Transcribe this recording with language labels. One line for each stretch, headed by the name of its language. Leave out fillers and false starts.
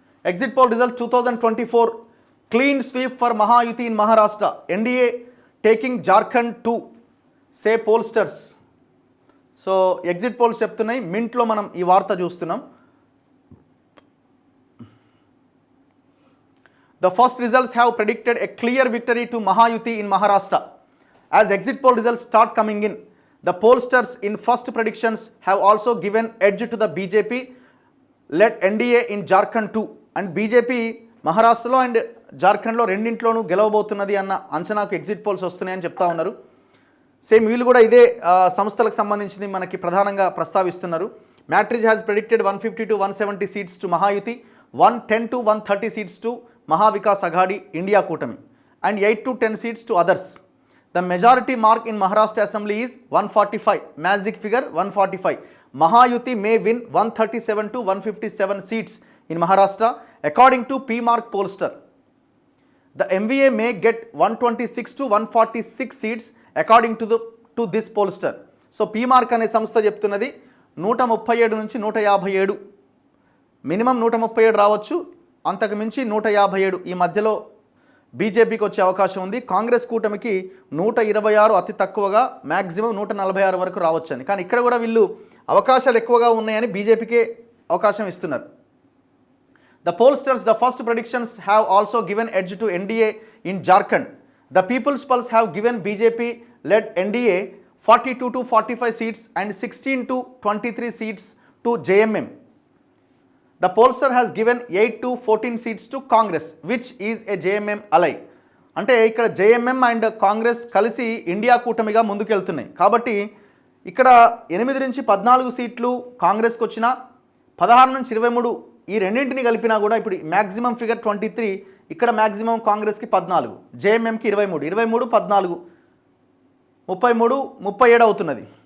English: Exit poll result 2024 clean sweep for Mahayuti in Maharashtra, NDA taking Jharkhand 2 say pollsters.
Telugu: So exit polls చెప్తున్నాయి, మింట్లో మనం ఈ వార్త చూస్తున్నాం.
English: The first results have predicted a clear victory to Mahayuti in Maharashtra. As exit poll results start coming in, the pollsters in first predictions have also given edge to the BJP-led NDA in Jharkhand too.
Telugu: And BJP మహారాష్ట్రలో and జార్ఖండ్లో రెండింట్లోనూ గెలవబోతున్నది అన్న అంచనాకు exit polls వస్తున్నాయని చెప్తా ఉన్నారు. Same వీళ్ళు కూడా ఇదే సంస్థలకు సంబంధించింది మనకి ప్రధానంగా ప్రస్తావిస్తున్నారు.
English: Matrize has predicted 150 to 170 seats to Mahayuti, 110 to 130 seats to Maha Vikas Aghadi India కూటమి, and 8 to 10 seats to others. The majority mark in Maharashtra assembly is 145, magic figure 145. Mahayuti may win 137 to 157 seats in Maharashtra according to PMark pollster. The MVA may get 126 to 146 seats according to this pollster.
Telugu: So PMark అనే సంస్థ చెప్తున్నది 137 నుంచి 157, minimum 137 రావచ్చు, అంతకు మించి 157 ఈ మధ్యలో బీజేపీకి వచ్చే అవకాశం ఉంది. కాంగ్రెస్ కూటమికి 126 అతి తక్కువగా, మ్యాక్సిమం 146 వరకు రావచ్చని. కానీ ఇక్కడ కూడా వీళ్ళు అవకాశాలు ఎక్కువగా ఉన్నాయని బీజేపీకే అవకాశం ఇస్తున్నారు.
English: The pollsters, the first predictions have also given edge to NDA in Jharkhand. The People's Pulse have given BJP-led NDA 42 to 45 seats and 16 to 23 seats to JMM. The pollster has given 8 to 14 seats to Congress, which is a JMM ally.
Telugu: అంటే ఇక్కడ JMM and Congress కలిసి India కూటమిగా ముందుకెళ్తున్నాయి. కాబట్టి ఇక్కడ 8 నుంచి 14 సీట్లు కాంగ్రెస్కి వచ్చిన, 16 నుంచి 23 ఈ రెండింటిని కలిపినా కూడా ఇప్పుడు మ్యాక్సిమం ఫిగర్ 23, ఇక్కడ మ్యాక్సిమం కాంగ్రెస్కి 14, జేఎంఎంకి 23, 23 14 33 37 అవుతున్నది.